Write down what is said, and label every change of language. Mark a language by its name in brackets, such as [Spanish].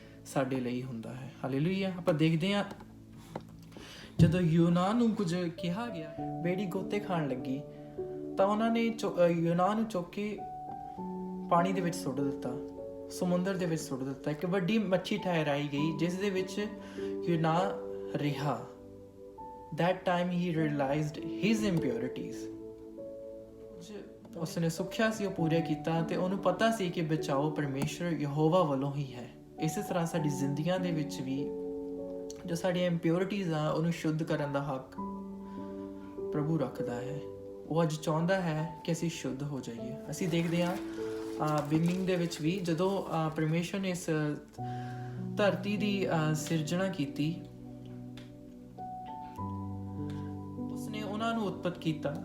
[Punjabi] ਸਾਡੇ ਲਈ ਹੁੰਦਾ ਹੈ। ਹਾਲੇਲੂਇਆ। ਆਪਾਂ ਦੇਖਦੇ ਹਾਂ ਜਦੋਂ ਯੂਨਾਨ ਨੂੰ ਕੁਝ ਕਿਹਾ ਗਿਆ, ਬੇੜੀ ਗੋਤੇ ਖਾਣ ਲੱਗੀ ਤਾਂ ਉਹਨਾਂ ਨੇ ਯੂਨਾਨ ਨੂੰ ਚੁੱਕ ਕੇ ਪਾਣੀ ਦੇ ਵਿੱਚ ਸੁੱਟ ਦਿੱਤਾ, ਸਮੁੰਦਰ ਦੇ ਵਿੱਚ ਸੁੱਟ ਦਿੱਤਾ। ਇੱਕ ਵੱਡੀ ਮੱਛੀ ਠਹਿਰਾਈ ਗਈ ਜਿਸ ਦੇ ਵਿੱਚ ਯੂਨਾਨ ਰਿਹਾ। [English] That time he realized his impurities. [Punjabi] ਉਸਨੇ ਸੁੱਖਿਆ ਸੀ, ਉਹ ਪੂਰਾ ਕੀਤਾ ਤੇ ਉਹਨੂੰ ਪਤਾ ਸੀ ਕਿ ਬਚਾਓ ਪਰਮੇਸ਼ਰ ਯਹੋਵਾ ਵੱਲੋਂ ਹੀ ਹੈ। ਇਸੇ ਤਰ੍ਹਾਂ ਸਾਡੀ ਜ਼ਿੰਦਗੀਆਂ ਦੇ ਵਿੱਚ ਵੀ ਜੋ ਸਾਡੀਆਂ ਇੰਪਿਉਰਿਟੀਜ਼ ਆ ਉਹਨੂੰ ਸ਼ੁੱਧ ਕਰਨ ਦਾ ਹੱਕ ਪ੍ਰਭੂ ਰੱਖਦਾ ਹੈ। ਉਹ ਅੱਜ ਚਾਹੁੰਦਾ ਹੈ ਕਿ ਅਸੀਂ ਸ਼ੁੱਧ ਹੋ ਜਾਈਏ। ਅਸੀਂ ਦੇਖਦੇ ਹਾਂ ਬਿਗਨਿੰਗ ਦੇ ਵਿੱਚ ਵੀ ਜਦੋਂ ਪਰਮੇਸ਼ਰ ਨੇ ਇਸ ਧਰਤੀ ਦੀ ਸਿਰਜਣਾ ਕੀਤੀ, ਉਸਨੇ ਉਹਨਾਂ ਨੂੰ ਉਤਪਤ ਕੀਤਾ।